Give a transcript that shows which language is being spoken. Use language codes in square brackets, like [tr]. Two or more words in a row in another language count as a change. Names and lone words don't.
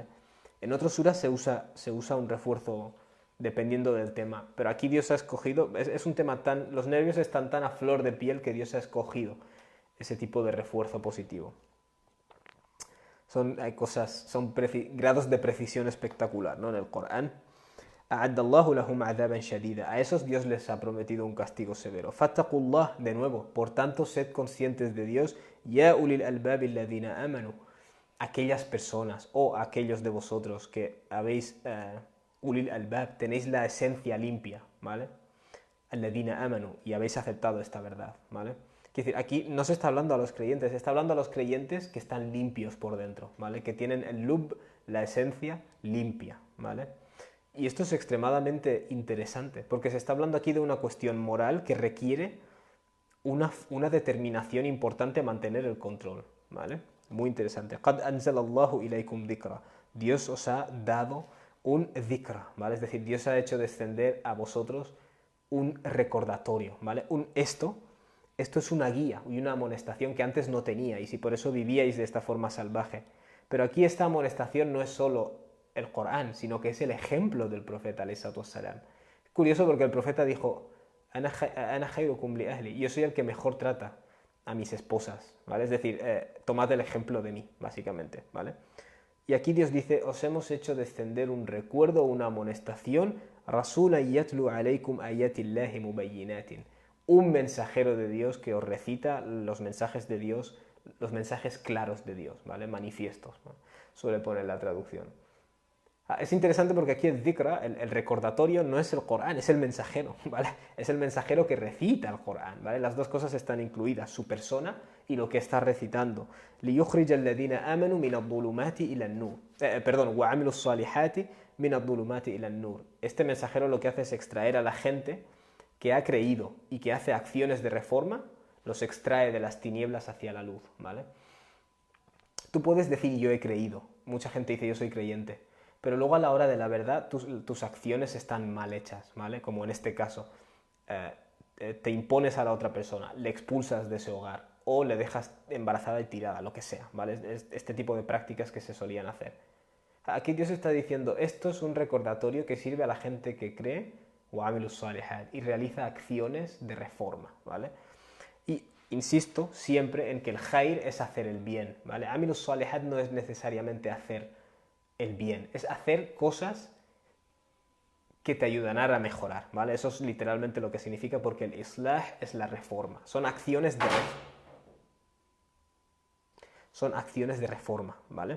[es] En otros suras se usa un refuerzo dependiendo del tema, pero aquí Dios ha escogido, es un tema tan, los nervios están tan a flor de piel que Dios ha escogido ese tipo de refuerzo positivo. Hay cosas, son grados de precisión espectacular, ¿no? En el Corán. [ar] أَعَدَّ اللَّهُ لَهُمْ عَذَابًا شَدِيدًا. [es] A esos Dios les ha prometido un castigo severo. Fattaqullah, de nuevo, por tanto, sed conscientes de Dios. [ar] يَا أُولِي الْأَلْبَابِ الَّذِينَ آمَنُوا. [es] Aquellas personas o aquellos de vosotros que habéis [ar] أُولِي الْأَلْبَابِ, [es] tenéis la esencia limpia, ¿vale? [ar] الَّذِينَ آمَنُوا, [es] y habéis aceptado esta verdad, ¿vale? Es decir, aquí no se está hablando a los creyentes, se está hablando a los creyentes que están limpios por dentro, ¿vale? Que tienen el lub, la esencia limpia, ¿vale? Y esto es extremadamente interesante, porque se está hablando aquí de una cuestión moral que requiere una determinación importante a mantener el control, ¿vale? Muy interesante. [ar] قَدْ أَنزَلَ اللَّهُ إِلَيْكُمْ ذِكْرًا. [es] Dios os ha dado un dhikra, ¿vale? Es decir, Dios ha hecho descender a vosotros un recordatorio, ¿vale? Esto es una guía y una amonestación que antes no teníais y por eso vivíais de esta forma salvaje. Pero aquí esta amonestación no es solo el Corán, sino que es el ejemplo del profeta, [ar] عَلَيْهِ الصَّلَاةُ وَالسَّلَامُ. [es] Curioso porque el profeta dijo, [ar] أَنَا خَيْرُكُمْ لِأَهْلِي, [es] yo soy el que mejor trata a mis esposas, ¿vale? Es decir, tomad el ejemplo de mí, básicamente, ¿vale? Y aquí Dios dice, os hemos hecho descender un recuerdo, una amonestación, [ar] رَسُولًا يَتْلُو عَلَيْكُمْ آيَاتِ اللَّهِ مُبَيِّنَاتٍ, [es] un mensajero de Dios que os recita los mensajes de Dios, los mensajes claros de Dios, ¿vale? Manifiestos, ¿no? Suele poner la traducción. Es interesante porque aquí el dhikra, el recordatorio, no es el Corán, es el mensajero, ¿vale? Es el mensajero que recita el Corán, ¿vale? Las dos cosas están incluidas, su persona y lo que está recitando. [ar] لِيُخْرِجَ الَّذِينَ آمَنُوا مِنَ الظُّلُمَاتِ إِلَى النُّورِ وَعَمِلُوا الصَّالِحَاتِ مِنَ الظُّلُمَاتِ إِلَى النُّورِ. [es] Este mensajero lo que hace es extraer a la gente que ha creído y que hace acciones de reforma, los extrae de las tinieblas hacia la luz, ¿vale? Tú puedes decir yo he creído, mucha gente dice yo soy creyente, pero luego a la hora de la verdad tus acciones están mal hechas, ¿vale? Como en este caso, te impones a la otra persona, le expulsas de ese hogar o le dejas embarazada y tirada, lo que sea, ¿vale? Este tipo de prácticas que se solían hacer. Aquí Dios está diciendo, esto es un recordatorio que sirve a la gente que cree y realiza acciones de reforma, ¿vale? Y insisto siempre en que el khair es hacer el bien, ¿vale? [ar] عَمِلُوا الصَّالِحَاتِ [es] no es necesariamente hacer el bien, es hacer cosas que te ayudarán a mejorar, ¿vale? Eso es literalmente lo que significa, porque el islah es la reforma, son acciones de reforma, ¿vale?